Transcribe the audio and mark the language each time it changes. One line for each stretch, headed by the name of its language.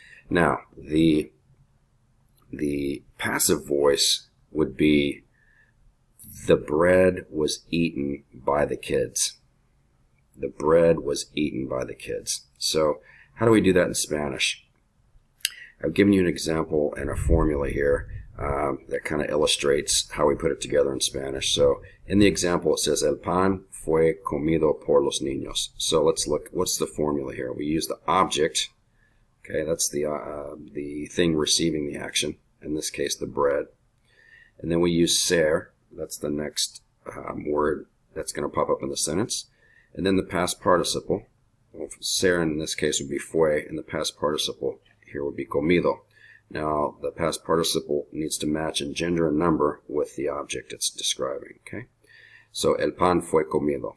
English: Now, the passive voice would be the bread was eaten by the kids. The bread was eaten by the kids. So how do we do that in Spanish? I've given you an example and a formula here that kind of illustrates how we put it together in Spanish. So in the example it says,
Spanish: el pan fue comido por los niños.
English: So let's look, what's the formula here? We use the object. Okay, that's the thing receiving the action. In this case, the bread. And then we use ser. That's the next word that's going to pop up in the sentence. And then the past participle. Well, ser in this case would be fue, and the past participle here would be comido. Now, the past participle needs to match in gender and number with the object it's describing.
Spanish: Okay, so el pan fue comido.